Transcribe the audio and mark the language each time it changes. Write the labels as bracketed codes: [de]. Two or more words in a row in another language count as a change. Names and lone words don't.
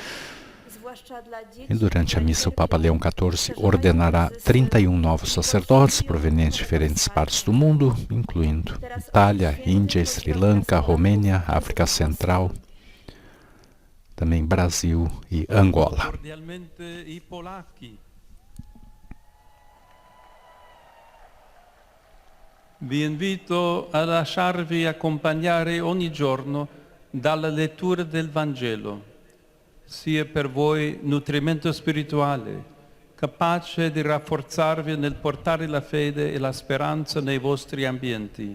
[pt] E durante a missa, o Papa Leão XIV ordenará 31 novos sacerdotes provenientes de diferentes partes do mundo, incluindo Itália, Índia, Sri Lanka, Romênia, África Central, também Brasil e Angola. [it] Vi invito a lasciarvi accompagnare ogni giorno dalla lettura del Vangelo, sia per voi nutrimento spirituale, capace di rafforzarvi nel portare la fede e la speranza nei vostri ambienti.